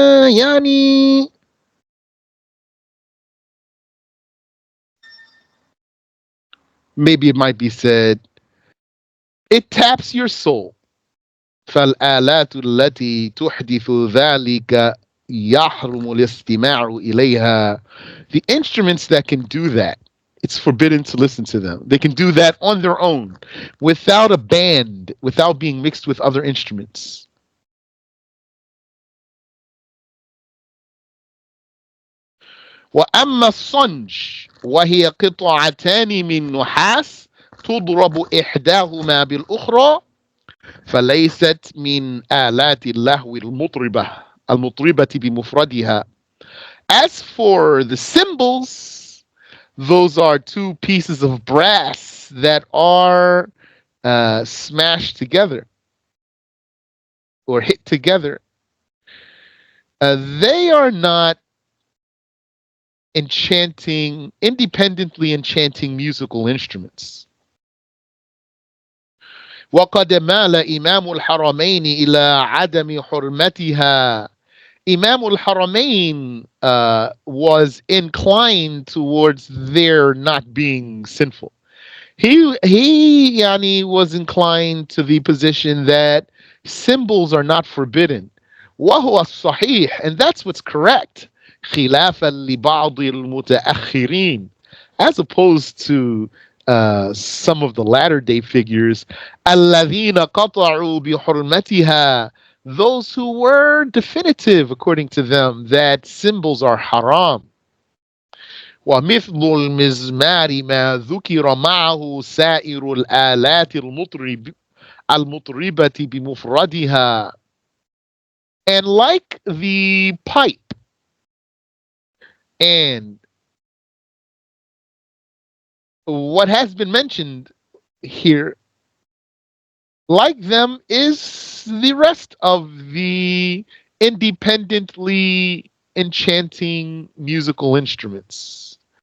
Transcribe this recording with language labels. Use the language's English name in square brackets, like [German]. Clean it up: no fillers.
[English] يعني maybe it might be said it taps your soul. [Arabic] فالآلات التي تحدث ذلك يحرم الاستماع إليها. [English] The instruments that can do that, it's forbidden to listen to them. They can do that on their own, without a band, without being mixed with other instruments. [Arabic] وأما الصنج وهي قطعتان من نحاس تضرب إحداهما بالأخرى فليست من آلات اللهو المطربة بمفردها. [English] As for the cymbals, those are two pieces of brass that are smashed together or hit together. They are not independently enchanting musical instruments. [Arabic] وقد مال إمام الحرمين إلى عدم حرمتها. [English] Imam al-Haramain was inclined towards their not being sinful. He yani, was inclined to the position that symbols are not forbidden. [Arabic] وهو الصحيح, [English] and that's what's correct. [Arabic] خلافا لبعض المتأخرين, [English] as opposed to some of the latter day figures, [Arabic] الذين قطعوا بحرمتها, [English] those who were definitive according to them that symbols are haram. [Arabic] ومثل المزمار ما ذكر معه سائر الآلات المطربة بمفردها. [English] And like the pipe and what has been mentioned here, like them is the rest of the independently enchanting musical instruments.